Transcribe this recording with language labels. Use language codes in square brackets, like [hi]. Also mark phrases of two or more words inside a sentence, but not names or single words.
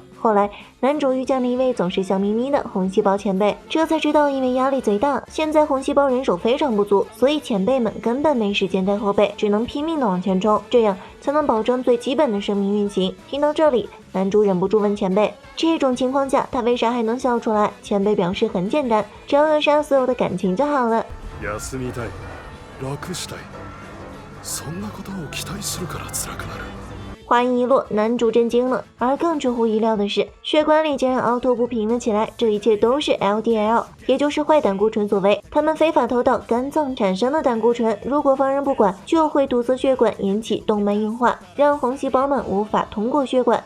[zh] 后来，男主遇见了一位总是笑眯眯的红细胞前辈，这才知道因为压力贼大，现在红细胞人手非常不足，所以前辈们根本没时间带后辈，只能拼命的往前冲，这样才能保证最基本的生命运行。听到这里，男主忍不住问前辈，这种情况下他为啥还能笑出来？前辈表示很简单，只要扼杀所有的感情就好了。 [ja] 休みたい、楽したい、そんなことを期待するから辛くなる。 [zh] 话音一落，男主震惊了，而更出乎意料的是，血管里竟然凹凸不平了起来。这一切都是 LDL， 也就是坏胆固醇所为。他们非法投到肝脏产生的胆固醇，如果放任不管，就会堵塞血管，引起动脉硬化，让红细胞们无法通过血管。